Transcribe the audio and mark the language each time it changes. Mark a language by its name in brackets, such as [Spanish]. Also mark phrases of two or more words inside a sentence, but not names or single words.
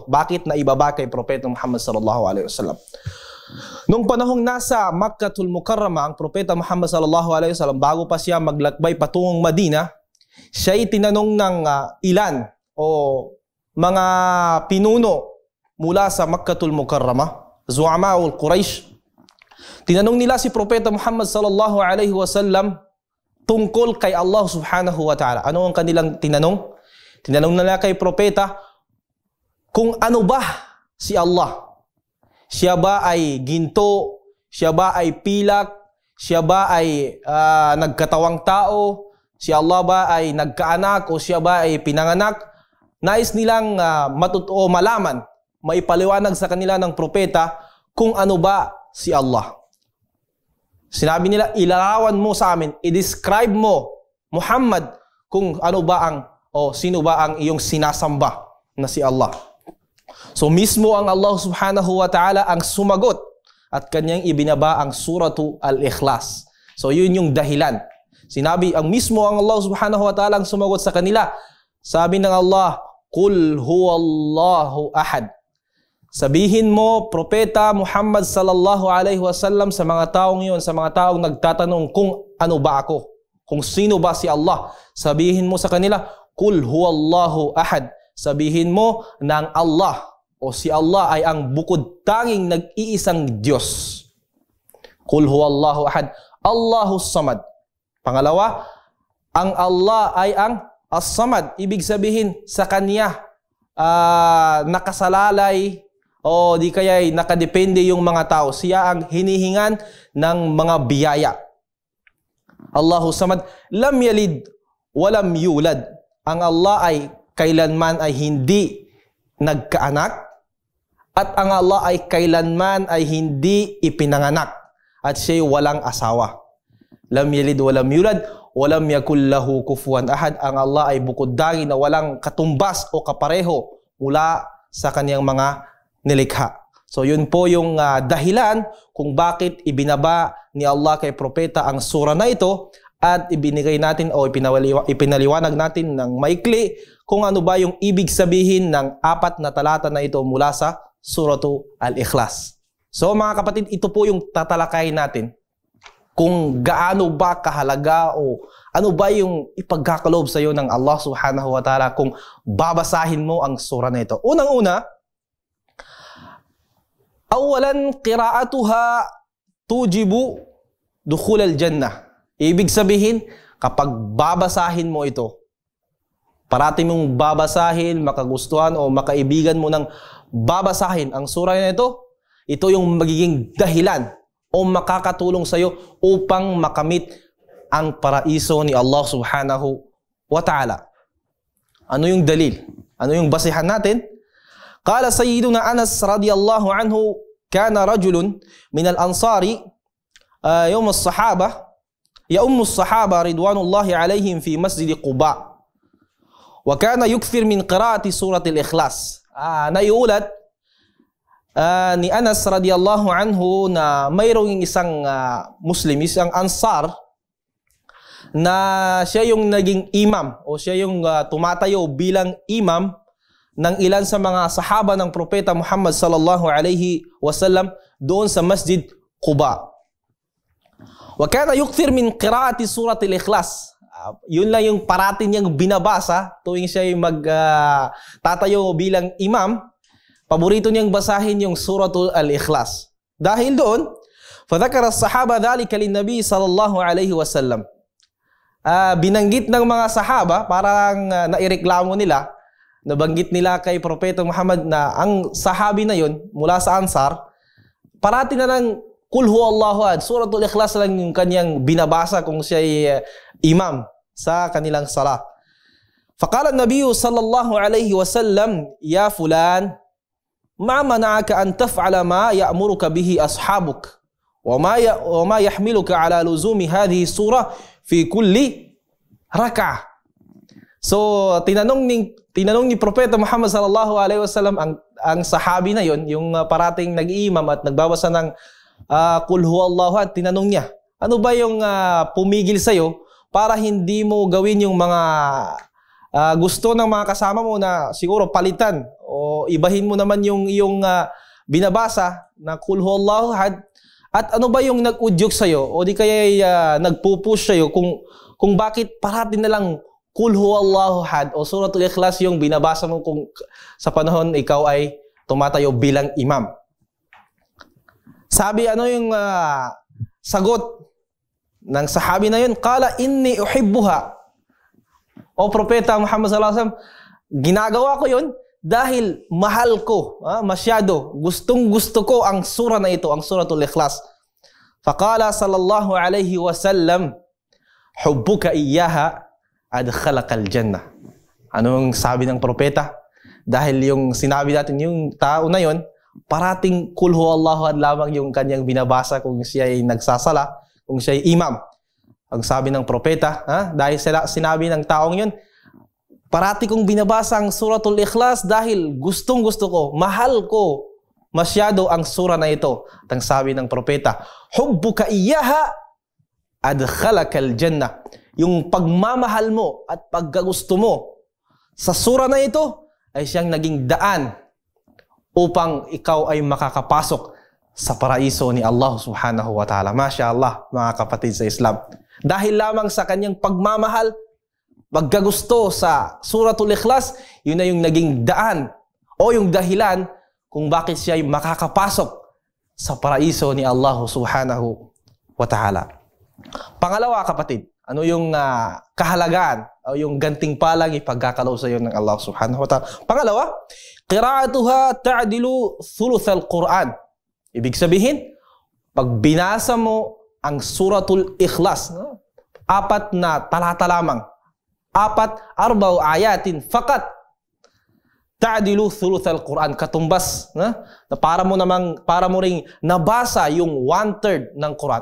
[Filipino] Bakit naibaba kay Propeta Muhammad [Arabic] صلى الله عليه وسلم? [Filipino] Nung panahong nasa Makkatul Mukarrama ang Propeta Muhammad [Arabic] صلى الله عليه وسلم, [Filipino] bago pa siya maglakbay patungong Madina, siya'y tinanong ng ilan o mga pinuno mula sa Makkatul Mukarrama, [Arabic] زعماء قريش. [Filipino] Tinanong nila si Propeta Muhammad [Arabic] صلى الله عليه وسلم [Filipino] tungkol kay Allah [Arabic] سبحانه وتعالى. [Filipino] Ano ang kanilang tinanong? Tinanong nila kay Propeta kung ano ba si Allah. Siya ba ay ginto? Siya ba ay pilak? Siya ba ay nagkatawang tao? Si Allah ba ay nagkaanak o siya ba ay pinanganak? Nais nilang malaman, maipaliwanag sa kanila ng propeta kung ano ba si Allah. Sinabi nila, ilarawan mo sa amin, i-describe mo, Muhammad, kung ano ba ang o sino ba ang iyong sinasamba na si Allah. So mismo ang Allah [Arabic] سبحانه وتعالى [Filipino] ang sumagot at kanyang ibinaba ang Suratu Al-Ikhlas. So yun yung dahilan. Sinabi, ang mismo ang Allah [Arabic] سبحانه وتعالى [Filipino] ang sumagot sa kanila. Sabi ng Allah, [Arabic] قل هو الله أحد. [Filipino] Sabihin mo, Propeta Muhammad [Arabic] صلى الله عليه وسلم [Filipino] sa mga taong yun, sa mga taong nagtatanong kung ano ba ako, kung sino ba si Allah. Sabihin mo sa kanila, [Arabic] قل هو الله أحد. [Filipino] Sabihin mo ng Allah o si Allah ay ang bukod tanging nag-iisang Diyos. [Arabic] قل هو الله أحد الله الصمد. [Filipino] Pangalawa, ang Allah ay ang as-samad. Ibig sabihin sa Kanya nakasalalay o di kaya nakadepende yung mga tao. Siya ang hinihingan ng mga biyaya. [Arabic] الله الصمد لم يلد ولم يولد. [Filipino] Ang Allah ay kailanman ay hindi nagkaanak at ang Allah ay kailanman ay hindi ipinanganak at siya'y walang asawa. [Arabic] لم يلد ولم يولد ولم يكن له كفوا أحد. [Filipino] Ang Allah ay bukod-dangi na walang katumbas o kapareho mula sa kaniyang mga nilikha. So yun po yung dahilan kung bakit ibinaba ni Allah kay propeta ang sura na ito at ibinigay natin o ipinaliwanag natin ng maikli kung ano ba yung ibig sabihin ng 4 na talata na ito mula sa Suratu Al-Ikhlas. So mga kapatid, ito po yung tatalakayin natin kung gaano ba kahalaga o ano ba yung ipagkakaloob sa iyo ng Allah [Arabic] سبحانه وتعالى [Filipino] kung babasahin mo ang sura na ito. Unang-una, [Arabic] أولاً قراءتها توجب دخول الجنة. [Filipino] Ibig sabihin, kapag babasahin mo ito, parati mong babasahin, makagustuhan o makaibigan mo ng babasahin ang sura na ito yung magiging dahilan o makakatulong sa iyo upang makamit ang paraiso ni Allah [Arabic] سبحانه وتعالى. [Filipino] Ano yung dalil? Ano yung basihan natin? [Arabic] قال سيدنا أنس رضي الله عنه كان رجل من الأنصار يوم الصحابة يؤم الصحابة رضوان الله عليهم في مسجد قباء. وكان يكثر من قراءة سورة الإخلاص. [Filipino] Naiulat ni Anas [Arabic] رضي الله عنه [Filipino] na mayroong isang Muslim, isang Ansar na siya yung naging imam o siya yung tumatayo bilang imam ng ilan sa mga sahaba ng Propeta Muhammad [Arabic] صلى الله عليه وسلم [Filipino] doon sa Masjid Quba. [Arabic] وكان يكثر من قراءة سورة الإخلاص. [Filipino] Yun lang yung parati niyang binabasa tuwing siya yung tatayo bilang imam. Paborito niyang basahin yung Suratul Al-Ikhlas. Dahil doon, [Arabic] فذكر الصحابة ذلك للنبي صلى الله عليه وسلم. [Filipino] Binanggit ng mga sahaba, parang naireklamo nila, nabanggit nila kay Propeta Muhammad na ang sahabi na yun mula sa Ansar, parati na lang [Arabic] Qul huwallahu ahad, [Filipino] Suratul Ikhlas lang yung kanyang binabasa kung siya ay imam sa kanilang salat. [Arabic] فقال النبي صلى الله عليه وسلم يا فلان ما منعك أن تفعل ما يأمرك به أصحابك وما يحملك على لزوم هذه السورة في كل ركعة. [Filipino] So, tinanong ni Propeta Muhammad [Arabic] صلى الله عليه وسلم [Filipino] ang sahabi na yon, yung parating nag-iimam at nagbabasa ng [Arabic] قل هو الله أحد, [Filipino] tinanong niya, ano ba yung pumigil sa'yo para hindi mo gawin yung mga gusto ng mga kasama mo na siguro palitan o ibahin mo naman yung binabasa na [Arabic] قل هو الله أحد? [Filipino] At ano ba yung nag-udyok sa'yo o di kaya nagpupush sa'yo kung bakit parating na lang [Arabic] قل هو الله أحد [Filipino] o Suratul Ikhlas yung binabasa mo kung sa panahon ikaw ay tumatayo bilang imam? Sabi, ano yung sagot ng sahabi na yun? [Arabic] قال إني أحبها. [Filipino] O Propeta [Arabic] Muhammad صلى الله عليه وسلم, [Filipino] ginagawa ko yun dahil mahal ko, masyado, gustong-gusto ko ang sura na ito, ang Suratul Ikhlas. [Arabic] فقال صلى الله عليه وسلم حبك إياها أدخلك الجنة. [Filipino] Anong sabi ng propeta? Dahil yung sinabi natin, yung tao na yon, parating [Arabic] قل هو الله أحد [Filipino] lamang yung kanyang binabasa kung siya ay nagsasala, kung siya ay imam. Ang sabi ng propeta, dahil sinabi ng taong yun, parati kong binabasa ang Suratul Ikhlas dahil gustong-gusto ko, mahal ko masyado ang sura na ito. At ang sabi ng propeta, [Arabic] حبك إياها أدخلك الجنة. [Filipino] Yung pagmamahal mo at pagkagusto mo sa sura na ito ay siyang naging daan upang ikaw ay makakapasok sa paraiso ni Allah [Arabic] سبحانه وتعالى. ما شاء الله, [Filipino] mga kapatid sa Islam. Dahil lamang sa kanyang pagmamahal, pagkagusto sa Suratul Ikhlas, yun na yung naging daan o yung dahilan kung bakit siya ay makakapasok sa paraiso ni Allah [Arabic] سبحانه وتعالى. [Filipino] Pangalawa, kapatid, ano yung kahalagaan o yung gantimpalang ipagkakalaw sa iyo ng Allah [Arabic] سبحانه وتعالى? Pangalawa, قراءتها تعدل ثلث القرآن. [Filipino] Ibig sabihin, pag binasa mo ang Suratul Ikhlas, 4 na talata lamang, 4 [Arabic] آيات فقط تعدل ثلث القرآن, [Filipino] katumbas na para mo ring nabasa yung 1/3 ng Quran.